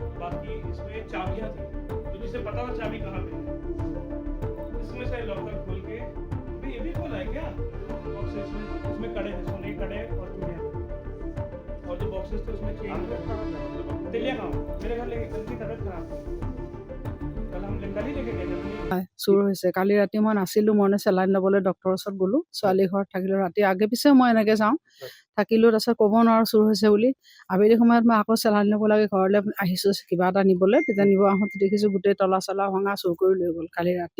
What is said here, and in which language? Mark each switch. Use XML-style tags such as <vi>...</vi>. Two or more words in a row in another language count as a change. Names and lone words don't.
<hi>बाकी इसमें चाबियां थी, तो जिसे पता था चाबी कहाँ पे है। इसमें से लॉकर खोल के ये भी खोला है क्या बॉक्सेस में? उसमें कड़े थे, सोने के कड़े और चूड़ियाँ, और जो बॉक्सेस थे उसमें चेन। दिलिया कहाँ? मेरे घर लेके, उनकी तबीयत खराब थी, कल हम कल ही लेके गए थे।</hi> <as>চুৰ হৈছে। কালি ৰাতি মই নাছিলোঁ, মই চেলাইন ল'বলৈ ডক্টৰৰ ওচৰত গ'লোঁ। ছোৱালী ঘৰত থাকিলোঁ, ৰাতি আগে পিছে মই এনেকৈ যাওঁ, থাকিলোঁ। তাৰপিছত ক'ব নোৱাৰোঁ চুৰ হৈছে বুলি। আবেলি সময়ত মই আকৌ চেলাইন ল'ব লাগে, ঘৰলৈ আহিছোঁ কিবা এটা নিবলৈ। তেতিয়া নিব আহোঁতে দেখিছোঁ গোটেই তলা চলা ভঙা, চুৰ কৰি লৈ গ'ল কালি ৰাতি।</as>